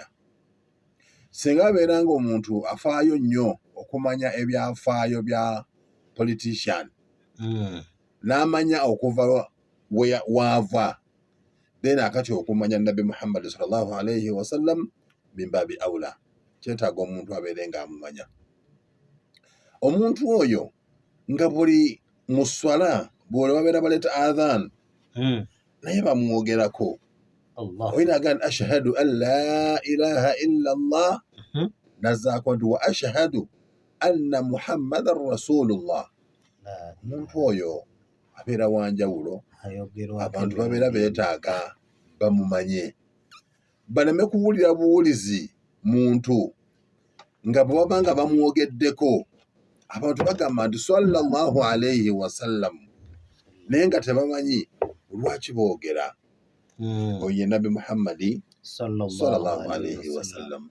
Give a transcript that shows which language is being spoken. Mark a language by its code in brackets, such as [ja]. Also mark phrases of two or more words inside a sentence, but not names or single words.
[lg] Singa abeera nga omuntu afaayo nnyo okumanya ebyafaayo bya politician n'amanya okuva waava, then akati okumanya Nabbi Muhammad [ar] صلى الله عليه وسلم [lg] mimbabi aula, kyetaaga omuntu abeere nga amumanya. Omuntu oyo nga buli mu swala bw'ole babeera baleeta adhan naye bamwogerako. Oyina agamba [ar] أشهد أن لا إله إلا الله, [lg] nazzaako nti [ar] وأشهد أن محمدا رسول الله. [lg] Omuntu oyo abeera wanjawulo, abantu babeera beetaaga bamumanye. baleme kuwulira buwulizi muntu nga bwe baba nga bamwogeddeko abantu bagamba nti [ar] صلى الله عليه وسلم [lg] naye nga tebamanyi lwaki boogera oye Nabi Muhammadi [ar] صلى الله عليه وسلم.